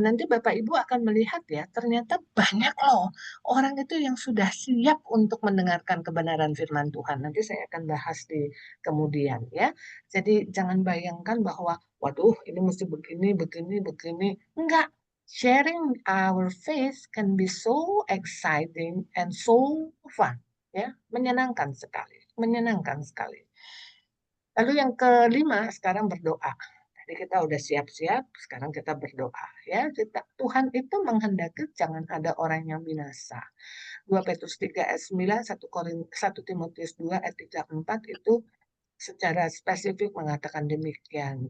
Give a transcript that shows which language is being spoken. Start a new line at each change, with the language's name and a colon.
Indonesian: Nanti Bapak Ibu akan melihat ya, ternyata banyak loh orang itu yang sudah siap untuk mendengarkan kebenaran firman Tuhan. Nanti saya akan bahas di kemudian ya. Jadi jangan bayangkan bahwa waduh ini mesti begini, begini, begini. Enggak.
English: Sharing our faith can be so exciting and so fun.
Indonesian: Ya, menyenangkan sekali. Menyenangkan sekali. Lalu yang kelima, sekarang berdoa. Jadi kita udah siap-siap, sekarang kita berdoa ya. Tuhan itu menghendaki jangan ada orang yang binasa. 2 Petrus 3 ayat 9, 1 Timotius 2 ayat 3-4 itu secara spesifik mengatakan demikian.